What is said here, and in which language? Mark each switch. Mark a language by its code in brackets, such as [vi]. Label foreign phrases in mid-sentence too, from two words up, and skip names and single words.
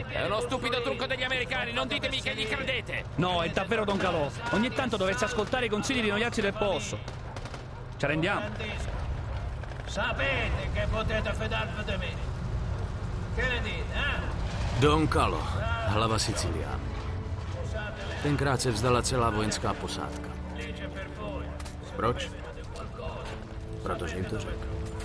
[it] È uno stupido trucco degli americani, non ditemi che gli credete! No, è davvero Don Calò. Ogni tanto dovresti ascoltare i consigli di noi altri del posto. Ci arrendiamo? Sapete che potete fidarvi di me. Che ne dite, eh? [cs] Don Calò, hlava Siciliánu. Tenkrát se vzdala celá vojenská posádka. Proč? Protože jim to řekl.